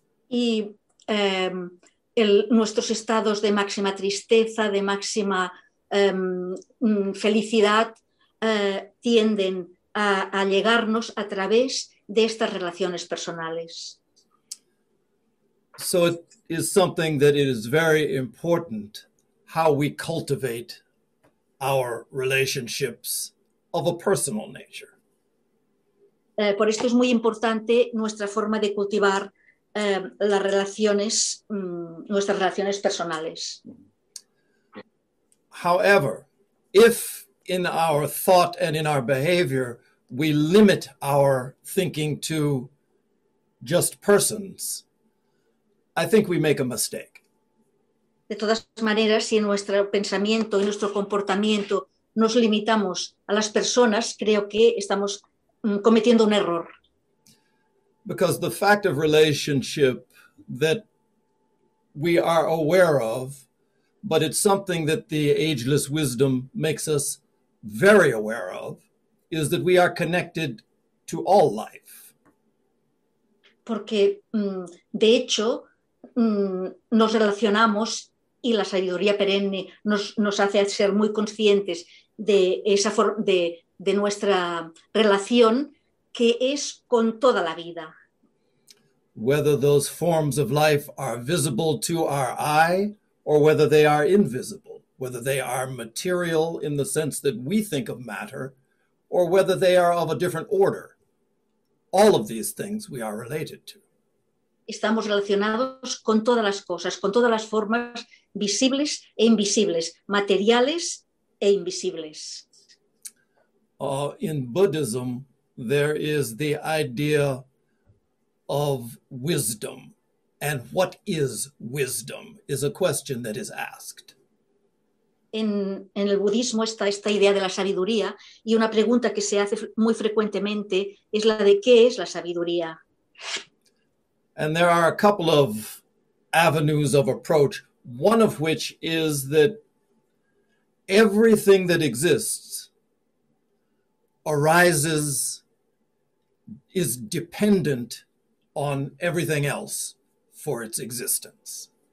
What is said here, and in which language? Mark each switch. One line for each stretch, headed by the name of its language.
Spanish: Y nuestros estados de máxima tristeza, de máxima felicidad, tienden a llegarnos a través de estas relaciones personales.
English: So it is something that it is very important how we cultivate our relationships of a personal nature.
Spanish: Por esto es muy importante nuestra forma de cultivar las relaciones, nuestras relaciones personales.
English: However, if in our thought and in our behavior we limit our thinking to just persons, I think we make a mistake.
Spanish: De todas maneras, si en nuestro pensamiento y nuestro comportamiento nos limitamos a las personas, creo que estamos cometiendo un error.
English: Because the fact of relationship that we are aware of, but it's something that the ageless wisdom makes us very aware of, is that we are connected to all life.
Spanish: Porque, de hecho, nos relacionamos y la sabiduría perenne nos hace ser muy conscientes de esa de nuestra relación que es con toda la vida.
English: Whether those forms of life are visible to our eye or whether they are invisible, whether they are material in the sense that we think of matter or whether they are of a different order, all of these things we are related to.
Spanish: Estamos relacionados con todas las cosas, con todas las formas visibles e invisibles, materiales e invisibles.
English: In Buddhism, there is the idea of wisdom. And what is wisdom? Is a question that is asked.
Spanish: En el budismo está esta idea de la sabiduría, y una pregunta que se hace muy frecuentemente es la de ¿qué es la sabiduría?
English: And there are a couple of avenues of approach, one of which is that everything that exists arises, is dependent on everything else for its existence.